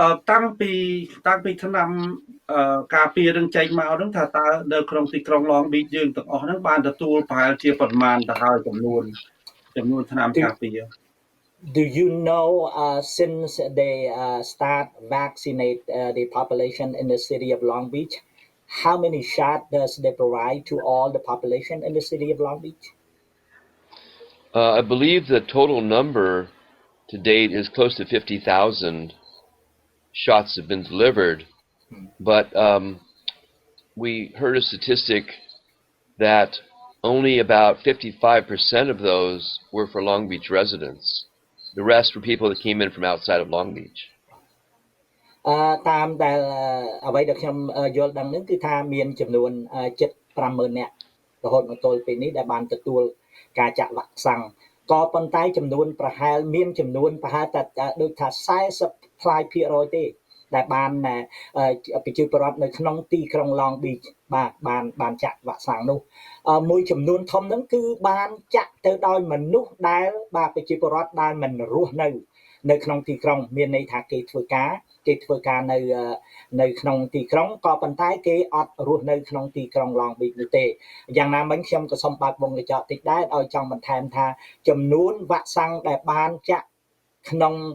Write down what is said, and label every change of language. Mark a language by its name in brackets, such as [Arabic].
[Khmer] តាំងពីឆ្នាំការពារនឹងចេញមកហ្នឹងថាតើនៅក្នុងទីក្រុង Long Beach យើងទាំងអស់ហ្នឹងបានទទួលប្រហែលជាប្រមាណទៅហើយចំនួនឆ្នាំការពារ [English] Do you know since they start vaccinate the population in the city of Long Beach, how many shots does they provide to all the population in the city of Long Beach? I believe the total number to date is close to 50,000 shots have been delivered, but we heard a statistic that only about 55% of those were for Long Beach residents. The rest were people that came in from outside of Long Beach. [Khmer] តាមដែលអ្វីដែលខ្ញុំយល់ដឹងនឹងគឺថាមានចំនួនជិត 50,000 នាក់រហូតមកទល់ពេលនេះដែលបានទទួលការចាក់វ៉ាក់សាំងក៏ប៉ុន្តែចំនួនប្រហែលមានចំនួនប្រហែលតែដូចថា 40% ទេដែលបានប្រជាពលរដ្ឋនៅក្នុងទីក្រុង Long Beach បានចាក់វ៉ាក់សាំងនោះមួយចំនួនធំហ្នឹងគឺបានចាក់ទៅដោយមនុស្សដែលប្រជាពលរដ្ឋដែលមិនរស់នៅក្នុងទីក្រុងមានន័យថាគេធ្វើការនៅក្នុងទីក្រុងក៏ប៉ុន្តែគេអត់រស់នៅក្នុងទីក្រុង Long Beach នោះទេយ៉ាងណាមិញខ្ញុំក៏សូមបើកវងកញ្ចក់តិចដែរឲ្យចង់បន្ថែមថាចំនួនវ៉ាក់សាំងដែលបានចាក់ក្នុង